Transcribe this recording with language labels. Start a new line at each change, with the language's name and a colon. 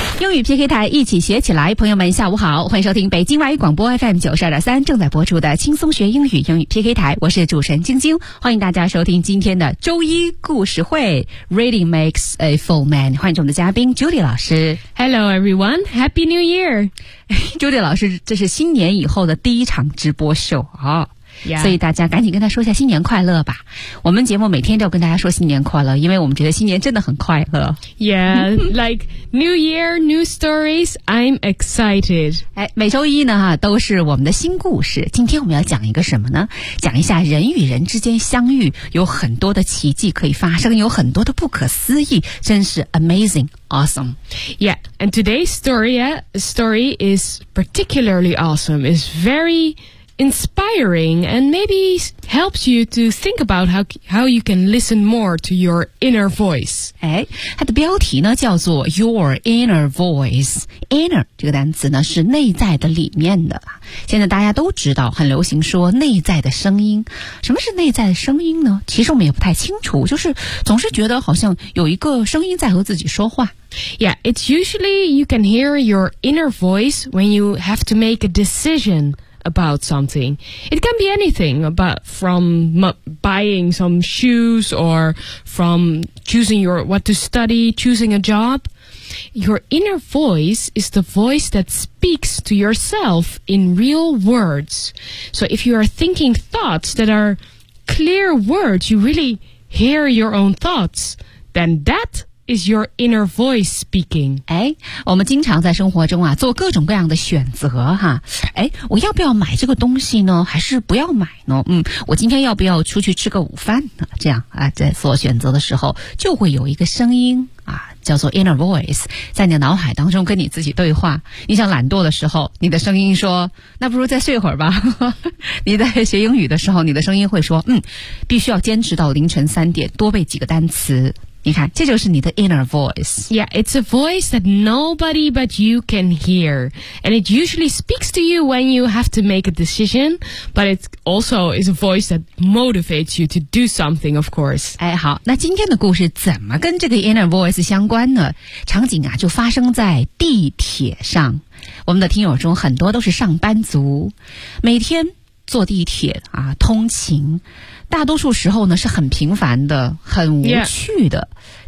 Chinese: 英语 PK 台一起学起来，朋友们下午好，欢迎收听北京外语广播 FM 92.3正在播出的轻松学英语英语 PK 台，我是主持人晶晶，欢迎大家收听今天的周一故事会 ，
English: Reading makes a full man。
Chinese: 欢迎我们的嘉宾 Judy 老师
English: ，Hello everyone， Happy New Year！
Chinese: Judy 老师，这是新年以后的第一场直播秀啊。
English: Yeah.
Chinese: 所以大家赶紧跟他说一下新年快乐吧。我们节目每天都要跟大家说新年快乐，因为我们觉得新年真的很快乐。
English: Yeah, like New Year, New Stories, I'm excited.
Chinese: 哎，每周一呢，都是我们的新故事。今天我们要讲一个什么呢？讲一下人与人之间相遇，有很多的奇迹可以发生，有很多的不可思议，真是
English: amazing, awesome. Yeah, and today's story is particularly awesome. It's very... inspiring and maybe helps you to think about how you can listen more to your inner voice.
Chinese: 哎，它的标题呢叫做
English: Your Inner Voice.
Chinese: Inner 这个单词呢是内在的、里面的。现在大家都知道，很流行说内在的声音。什么是内在的声音呢？其实我们也不太清楚，就是总是觉得好像有一个声音在和自己说话。
English: Yeah, it's usually you can hear your inner voice when you have to make a decision. About something. It can be anything, but from buying some shoes or from choosing what to study, choosing a job. Your inner voice is the voice that speaks to yourself in real words. So if you are thinking thoughts that are clear words, you really hear your own thoughts, then thatIs your inner voice speaking?
Chinese: 哎，我们经常在生活中啊做各种各样的选择哈。哎，我要不要买这个东西呢？还是不要买呢？我今天要不要出去吃个午饭呢？这样啊，在做选择的时候，就会有一个声音啊，叫做 inner voice， 在你的脑海当中跟你自己对话。你想懒惰的时候，你的声音说：“那不如再睡会儿吧。 ”你在学英语的时候，你的声音会说：“必须要坚持到凌晨3点，多背几个单词。” 你看，这就是你的 inner voice.
English: Yeah, it's a voice that nobody but you can hear. And it usually speaks to you when you have to make a decision. But it also is a voice that motivates you to do something, of course.
Chinese: 哎，好，那今天的故事怎么跟这个 inner voice 相关呢？场景啊，就发生在地铁上。我们的听友中很多都是上班族，每天坐地铁啊，通勤。大多数时候呢是很平凡的、很无趣的，
English: yeah.